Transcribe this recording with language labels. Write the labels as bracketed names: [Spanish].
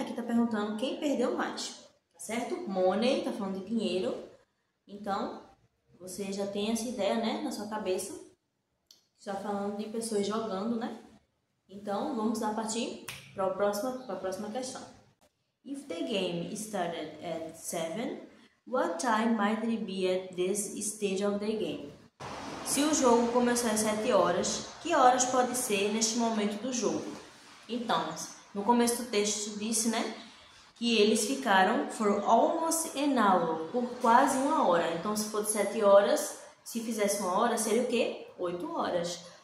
[Portuguese] Aqui está perguntando quem perdeu mais, tá certo? Money, está falando de dinheiro. Então, você já tem essa ideia, né, na sua cabeça. Está falando de pessoas jogando, né? Então, vamos lá partir para a próxima questão. [English] If the game started at 7, what time might it be at this stage of the game? [Portuguese] Se o jogo começou às 7 horas, que horas pode ser neste momento do jogo? Então, no começo do texto disse, né, que eles ficaram for almost an hour, por quase uma hora. Então, se for de 7 horas, se fizesse uma hora, seria o quê? 8 horas.